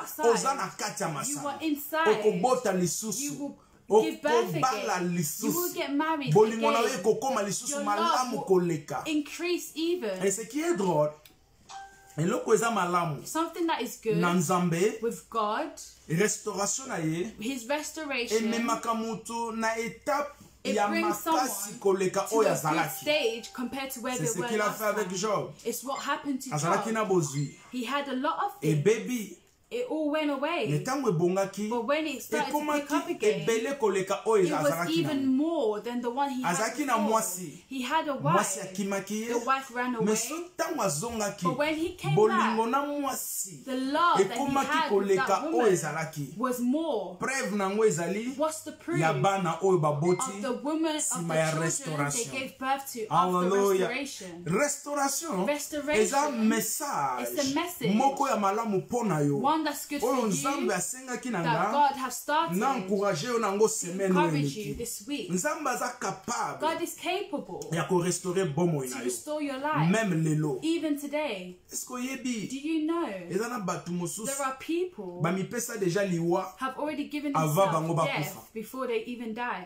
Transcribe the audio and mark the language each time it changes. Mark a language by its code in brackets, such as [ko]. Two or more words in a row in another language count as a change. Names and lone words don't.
[ln] Oza na [en] outside. [ln] kati ya [en] You [ln] masano. [en] are inside. [ln] Okobota [en] You [ln] lisusu. [en] will give birth [ln] Okobala [en] again. You will [ln] lisusu. [en] get married [ln] Bolingo na yo [en] again. [ln] ekokoma lisusu [en] Your [ln] malamu [en] love will [ln] koleka. [en] increase even. [fr] Et ce qui est drôle, [ln] eloko eza malamu [en] Something that is good [ln] na Nzambe, [en] with God, [ln] restauration na ye [en] His restoration, [ln] ememaka mutu na étape [en] it [ln] ya [en] brings [ln] makasi [en] someone [ln] koleka [en] to [ln] oyo [en] a good [ln] azalaki. [en] stage compared to where [fr] C'est [en] they [fr] ce [en] were [fr] qu'il a [en] last [fr] fait avec [en] time. [fr] Job. [en] It's what happened to [ln] Azalaki [en] Job. [ln] na bozwi. [en] He had a lot of things. [ln] Ebebi, [en] It all went away. [ln] mais ntango ebongaki, [en] But when it started to pick up [ln] ekomaki [en] again, [ln] ebele koleka oyo [en] it was [ln] azalaki [en] even [ln] na. [en] more than the one he had [ln] Azalaki na [en] before. [ln] mwasi. [en] He had a [ln] Mwasi [en] wife. [ln] akimaki ye. [en] The wife ran away. [ln] Mais so ntango azongaki, [en] But when he came [ln] bolingo [en] back, [ln] na mwasi [en] the love that he [ln] ekomaki [en] had with [ln] koleka [en] that [ln] oyo [en] woman [ln] ezalaki. [en] was more. [ln] Preuve nango ezali [en] What's the proof [ln] ya bana oyo [en] of [ln] baboti [en] the woman, of [ln] nsima [en] the [ln] ya [en] children they [ln] restauration. [en] gave birth to after [ln] Hallelujah. [en] restoration? [ln] Restauration [en] Restoration [ln] eza message [en] is a message. [ln] moko ya malamu mpo na yo. [en] One one that's good for you, that God has started, encourage you this week. God is capable to restore your life, even today. Do you know there are people have already given themselves death before they even die?